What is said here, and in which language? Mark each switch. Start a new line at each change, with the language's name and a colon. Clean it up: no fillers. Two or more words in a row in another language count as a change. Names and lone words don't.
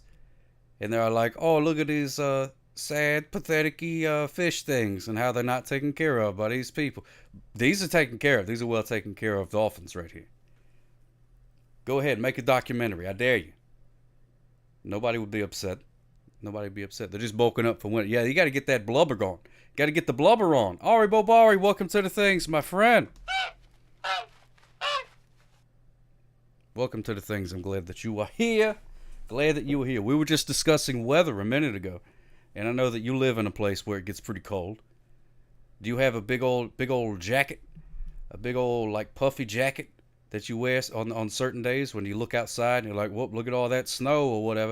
English: And they're like, oh, look at these, sad, pathetic fish things and how they're not taken care of by these people. These are taken care of. These are well taken care of dolphins right here. Go ahead, make a documentary. I dare you. Nobody would be upset. Nobody would be upset. They're just bulking up for winter. Yeah, you got to get that blubber going. Got to get the blubber on. Ari Bobari, welcome to the things, my friend. Welcome to the things. I'm glad that you are here. Glad that you were here. We were just discussing weather a minute ago. And I know that you live in a place where it gets pretty cold. Do you have a big old jacket? A big old, like, puffy jacket that you wear on certain days when you look outside and you're like, whoop, look at all that snow or whatever.